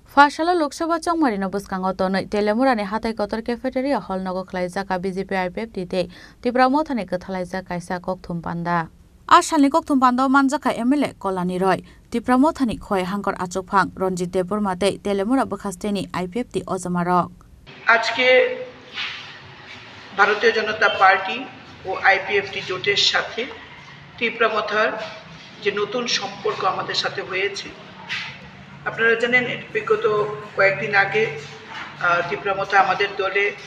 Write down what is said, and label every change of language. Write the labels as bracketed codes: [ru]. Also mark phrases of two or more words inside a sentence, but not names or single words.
[trp] Fashala Loksawa Chongmarino Buskango Tono, Telemurani Hatai Kotor [en] Cafeteria Hall [trp] Nogo Klaizaka BJP IPF Dite, Tibramothani Katalaiza Kaisa Koktum Panda. Ashalni Koktum Panda Manjaka Emile Kolani Roy, Tibramothani Koi Hankor Achopang, Ronjit Deburmate, Telemura Bukasteni IPF Di Ozamarok. [bn] আজকে ভারতীয় জনতা পার্টি ও আইপিএফটি জোটের সাথে তীব্রামথার যে নতুন সম্পর্ক আমাদের সাথে হয়েছে, আপনারা জানেন বিগত কয়েকদিন আগে তীব্রামথা আমাদের দলে